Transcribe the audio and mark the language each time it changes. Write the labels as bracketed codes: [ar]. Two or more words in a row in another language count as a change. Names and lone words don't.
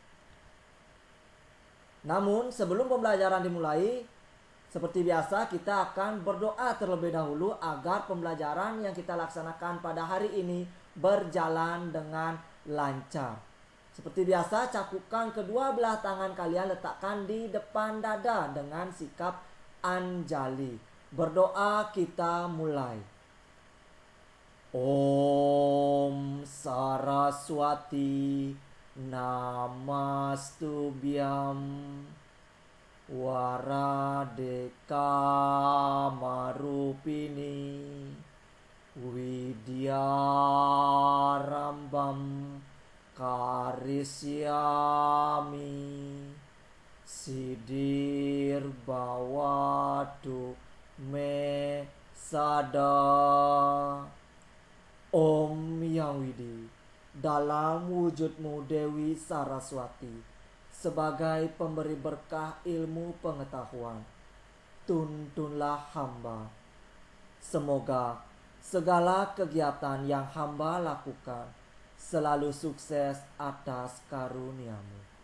[id] Namun sebelum pembelajaran dimulai, seperti biasa kita akan berdoa terlebih dahulu agar pembelajaran yang kita laksanakan pada hari ini berjalan dengan lancar. Seperti biasa, cakupkan kedua belah tangan kalian, letakkan di depan dada dengan sikap anjali. Berdoa kita mulai. [sa] ॐ सरस्वति नमस्तुभ्यं वरदे कामरूपिणि विद्यारम्भं करिष्यामि सिद्धिर् भवतु मे सदा. [id] Om Yang Widi, dalam wujudmu Dewi Saraswati, sebagai pemberi berkah ilmu pengetahuan, tuntunlah hamba. Semoga segala kegiatan yang hamba lakukan selalu sukses atas karuniamu.